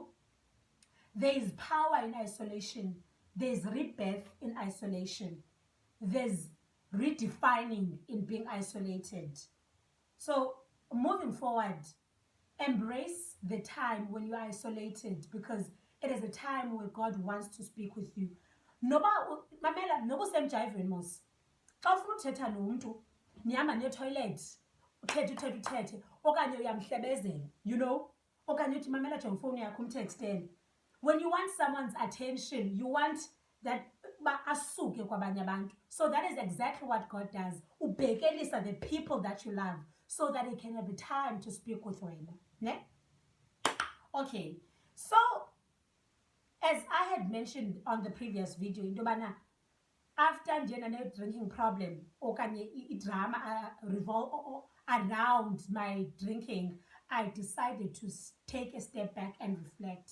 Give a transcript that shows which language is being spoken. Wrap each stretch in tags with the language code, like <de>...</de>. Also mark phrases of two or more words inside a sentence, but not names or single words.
<en>There is power in isolation. There's rebirth in isolation. There's redefining in being isolated. So moving forward, embrace the time when you are isolated, because it is a time where God wants to speak with you.</en> <xh>Xa ufuna uthetha nomuntu nihamba ne-toilet uthethe okanye uyamhlebezela,</xh> <en>you know,</en> <xh>okanye uthi mamela nje ngifowuni yakho umtextele.</xh> <en>When you want someone's attention, you want that</en> <xh>asuke kwabanye abantu.</xh> <en>So that is exactly what God does. Ubhekelisa the people that you love so that it can have a time to speak with wena.</en> <xh>Ne?</xh> <en>Okay, so as I had mentioned on the previous video, after a drinking problem, drama revolve around my drinking, I decided to take a step back and reflect.</en>